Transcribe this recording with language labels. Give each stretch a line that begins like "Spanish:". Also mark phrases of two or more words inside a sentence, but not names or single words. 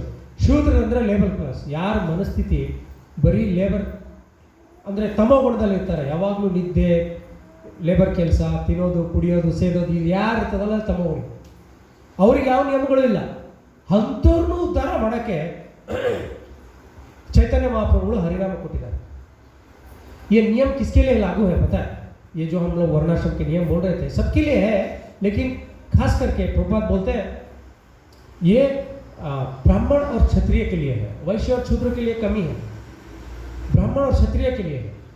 Kannada: ಶೂದ್ರರು ಅಂದರೆ
English: labour class,
Kannada: ಯಾರ ಮನಸ್ಥಿತಿ ಬರೀ ಲೇಬರ್ ಅಂದರೆ ತಮೋಗುಣದಲ್ಲಿ ಇರ್ತಾರೆ, ಯಾವಾಗಲೂ ನಿದ್ದೆ, ಲೇಬರ್ ಕೆಲಸ, ತಿನ್ನೋದು, ಕುಡಿಯೋದು, ಸೇದೋದು, ಇದು ಯಾರು ಇರ್ತದಲ್ಲ ತಮೋಗುಣ, ಅವ್ರಿಗೆ ಯಾವ ನಿಯಮಗಳು ಇಲ್ಲ. ಅಂಥವ್ರನ್ನೂ ಉದ್ಧಾರ ಮಾಡೋಕ್ಕೆ चैतन्य महाप्रभु हरिनाम ಕೊಟ್ಟಿದ್ದಾರೆ.
Hindi: ये नियम किसके लिए लागू है पता है? ये जो हम लोग वर्णाश्रम के नियम बोल रहे थे सबके लिए है, लेकिन खास करके प्रभुपाद बोलते हैं ये ब्राह्मण और क्षत्रिय के लिए है, वैश्य और शूद्र के लिए कमी है, ब्राह्मण और क्षत्रिय के लिए है.